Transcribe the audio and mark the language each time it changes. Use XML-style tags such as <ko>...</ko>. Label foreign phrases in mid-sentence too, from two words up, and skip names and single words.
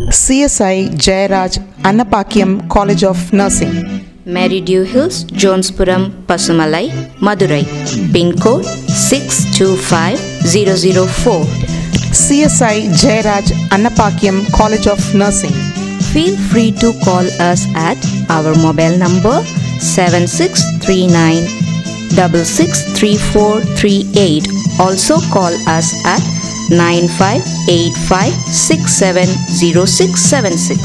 <en>CSI Jayaraj Annapakyam College of Nursing, Mary Dew Hills, Jonespuram, Pasumalai, Madurai. Pin code 625004. CSI Jayaraj Annapakyam College of Nursing. Feel free to call us at our mobile number 7639 663438. Also call us at 9585670676.</en>